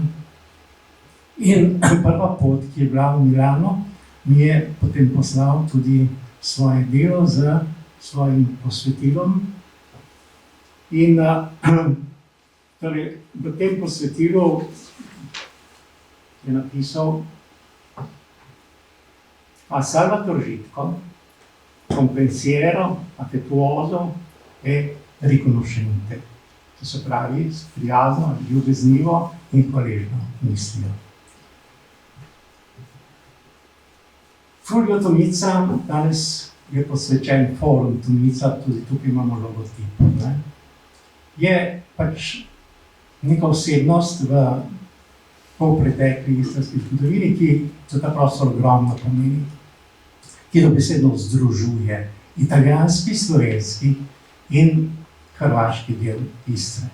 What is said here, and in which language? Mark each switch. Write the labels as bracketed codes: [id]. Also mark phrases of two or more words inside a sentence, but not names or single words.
[sl] In prva pot, ki je bila v Milano, mi je potem poslal tudi svoje delo z svojim posvetilom. In torej, v tem posvetilu je napisal: [it] a Salvatore Žitko, compensiero, affettuoso e riconoscente. [sl] To se pravi, prijazno, ljubeznivo in hvaležno mislijo. Fulvio Tomica, danes je posvečen Forum Tomica, tudi tukaj imamo logotip. Je pač neka osebnost v polpretekli istrski zgodovini, ki za ta prostor ogromno pomeni, ki dobesedno združuje italijanski, slovenski in hrvaški del Istre.